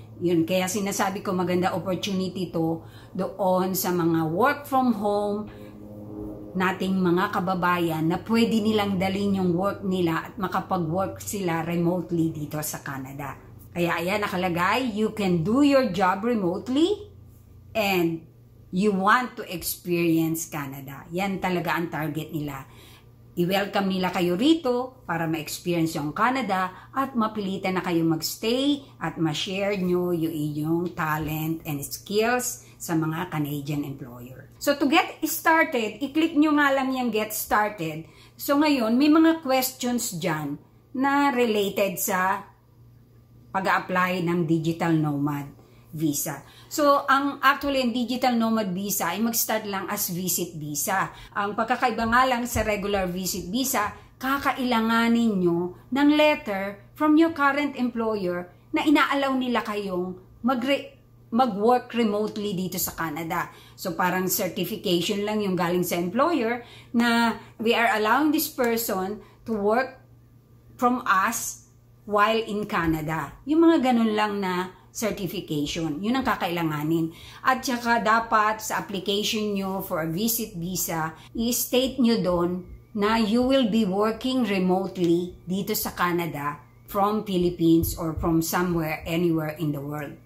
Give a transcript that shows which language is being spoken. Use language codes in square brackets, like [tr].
[tl] Yun, kaya sinasabi ko maganda opportunity to doon sa mga work from home nating mga kababayan na pwede nilang dalhin yung work nila at makapag-work sila remotely dito sa Canada. Kaya ayan nakalagay, [en] you can do your job remotely and you want to experience Canada. [tl] Yan talaga ang target nila. I-welcome nila kayo rito para ma-experience yung Canada at mapilitan na kayo magstay at ma-share nyo yung inyong talent and skills sa mga Canadian employer. So to get started, i-click nyo nga lang yung get started. So ngayon, may mga questions dyan na related sa pag-apply ng digital nomad visa. So, ang digital nomad visa ay mag-start lang as visit visa. Ang pagkakaiba nga lang sa regular visit visa, kakailanganin nyo ng [en] letter from your current employer [tl] na inaalaw nila kayong mag-work remotely dito sa Canada. [en] So, [tl] parang certification lang yung galing sa employer na [en] we are allowing this person to work from us while in Canada. [tl] Yung mga ganun lang na certification. Yun ang kakailanganin. At saka dapat sa application nyo for a visit visa, i-state nyo doon na [en] you will be working remotely [tl] dito sa Canada [en] from Philippines or from somewhere, anywhere in the world.